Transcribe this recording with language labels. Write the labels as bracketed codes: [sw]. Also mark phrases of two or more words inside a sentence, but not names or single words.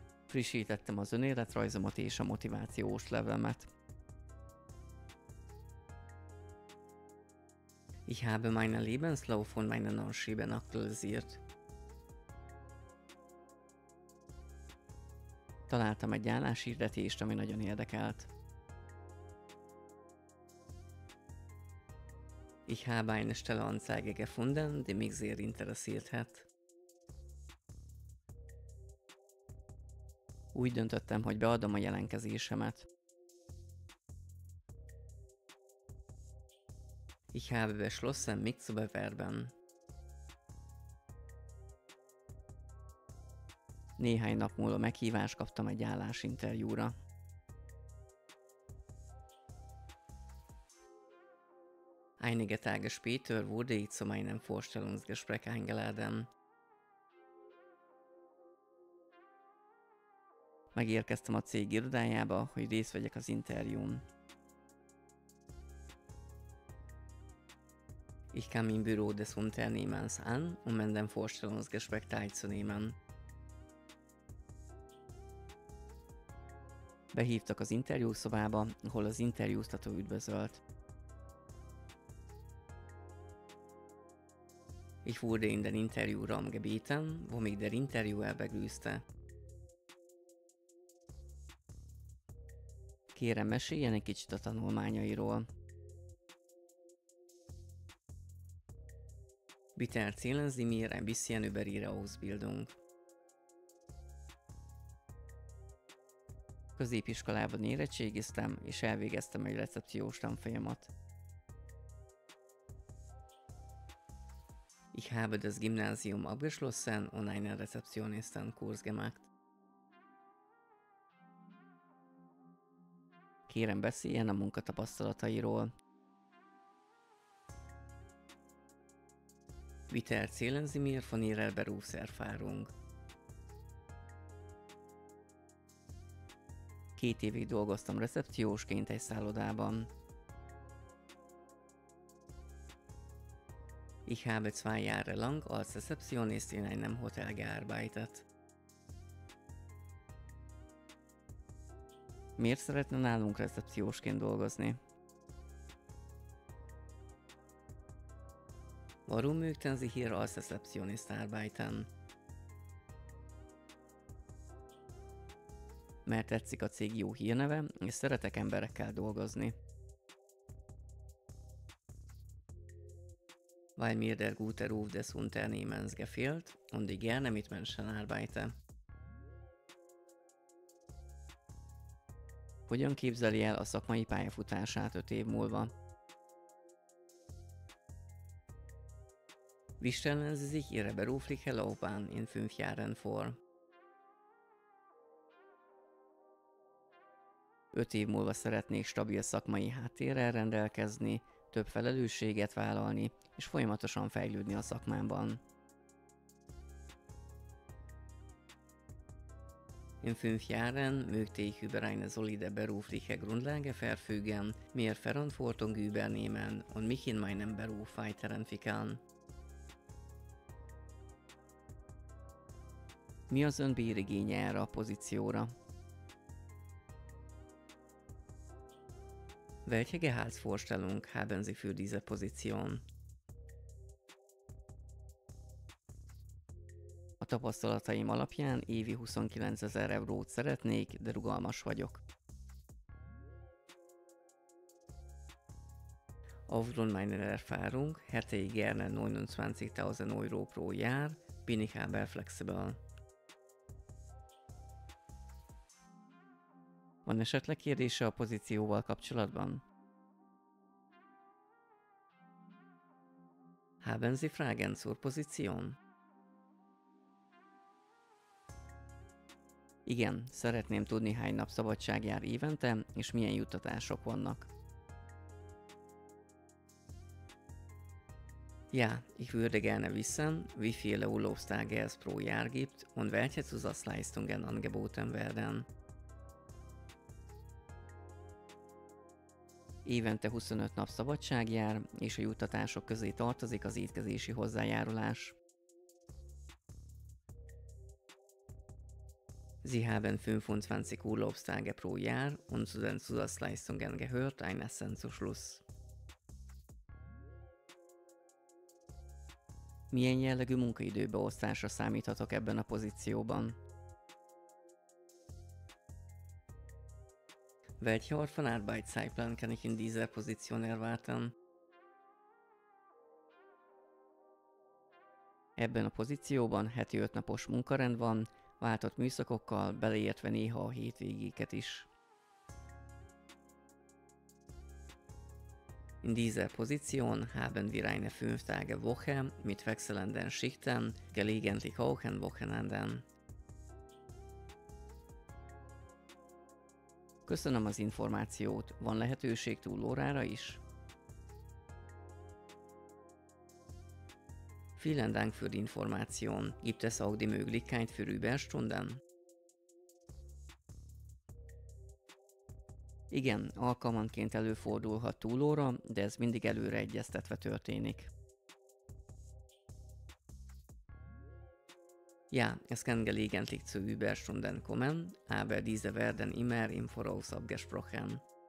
[hu] Frissítettem az önéletrajzomat és a motivációs levemet. [de] Ich habe meinen Lebenslauf und meinen Anschreiben aktualisiert. [hu] Találtam egy álláshirdetést, ami nagyon érdekelt. [de] Ich habe eine Stellenanzeige gefunden, die mich sehr interessiert hat. [hu] Úgy döntöttem, hogy beadom a jelentkezésemet. [de] Ich habe beschlossen, mich zu bewerben. [hu] Néhány nap múlva meghívást kaptam egy állásinterjúra. [de] Einige Tage später wurde ich zu meinem Vorstellungsgespräch eingeladen. [hu] Megérkeztem a cég irodájába, hogy részt vegyek az interjún. [de] Ich kam im Büro des Unternehmens an, um an dem Vorstellungsgespräch teilzunehmen. [hu] Behívtak az interjúszobába, ahol az interjúztató üdvözölt. [de] Ich wurde in den Interviewraum gebeten, wo mich der Interviewer begrüßte. [hu] Kérem, meséljen egy kicsit a tanulmányairól. [de] Bitte erzählen Sie mir ein bisschen über Ihre Ausbildung. [hu] Középiskolában érettségiztem, és elvégeztem egy recepciós tanfolyamat. [de] Ich habe das Gymnasium abgeschlossen und einen Rezeptionistenkurs gemacht. [hu] Kérem, beszéljen a munkatapasztalatairól. [de] Bitte erzählen Sie mir von Ihrer Berufserfahrung. [hu] 2 évig dolgoztam recepciósként egy szállodában. [de] Ich habe 2 Jahre lang als Rezeptionist in einem Hotel gearbeitet. [hu] Miért szeretne nálunk recepciósként dolgozni? [de] Warum möchten Sie hier als Rezeptionist arbeiten? [hu] Mert tetszik a cég jó hírneve, és szeretek emberekkel dolgozni. [de] Weil mir der gute Ruf des Unternehmens gefällt und ich gerne mit Menschen arbeite. [hu] Hogyan képzeli el a szakmai pályafutását 5 év múlva? [de] Wie stellen Sie sich Ihre berufliche Laufbahn in 5 Jahren vor? [hu] 5 év múlva szeretnék stabil szakmai háttérrel rendelkezni, több felelősséget vállalni, és folyamatosan fejlődni a szakmámban. [de] In 5 Jahren möchte ich über eine solide berufliche Grundlage verfügen, mehr Verantwortung übernehmen und mich in meinem Beruf weiterentwickeln. [hu] Mi az ön bérigénye erre a pozícióra? [de] Welche Gehaltsvorstellung haben Sie für diese Position? [hu] A tapasztalataim alapján évi 29 000 eurót szeretnék, de rugalmas vagyok. [de] Aufgrund meiner Erfahrung hätte ich gerne 29.000 Euro pro Jahr, bin ich aber flexibel. [hu] Van esetleg kérdése a pozícióval kapcsolatban? [de] Haben Sie Fragen zur Position? [hu] Igen, szeretném tudni, hány nap szabadság jár évente, és milyen juttatások vannak. [de] Ja, ich würde gerne wissen, wie viele Urlaubstage es pro Jahr gibt und welche Zusatzleistungen angeboten werden. [hu] Évente 25 nap szabadság jár, és a juttatások közé tartozik az étkezési hozzájárulás. [de] Sie haben 25 Urlaubstage pro Jahr und zu den Zusatzleistungen gehört ein Essen zu Schluss. [hu] Milyen jellegű munkaidőbeosztásra számíthatok ebben a pozícióban? [de] Welche Art von Arbeitszeitplan kann ich in dieser Position erwarten? [hu] Ebben a pozícióban heti 5 napos munkarend van, váltott műszakokkal, beleértve néha a hétvégéket is. [de] In dieser Position haben wir eine 5-Tage-Woche mit wechselnden Schichten, gelegentlich auch an Wochenenden. [hu] Köszönöm az információt, van lehetőség túlórára is? [de] Vielen Dank für die Information. Gibt es auch die Möglichkeit für Überstunden? [hu] Igen, alkalmanként előfordulhat túlóra, de ez mindig előre egyeztetve történik. [de] Ja, es kann gelegentlich zu Überstunden kommen, aber diese werden immer im Voraus abgesprochen.